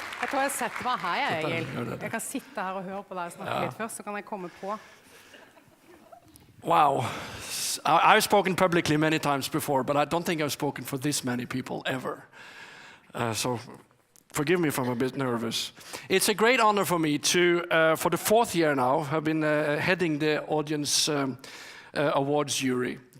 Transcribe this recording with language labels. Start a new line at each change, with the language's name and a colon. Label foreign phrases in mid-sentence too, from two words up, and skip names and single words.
Norwegian: du hva, jeg setter meg her, Egil. Jeg kan sitte her og høre på deg snakke litt først, så kan jeg komme på.
English: Wow. I've spoken publicly many times before, but I don't think I've spoken for this many people ever. So forgive me if I'm a bit nervous. It's a great honor for me to, for the 4th year now, have been heading the audience awards jury.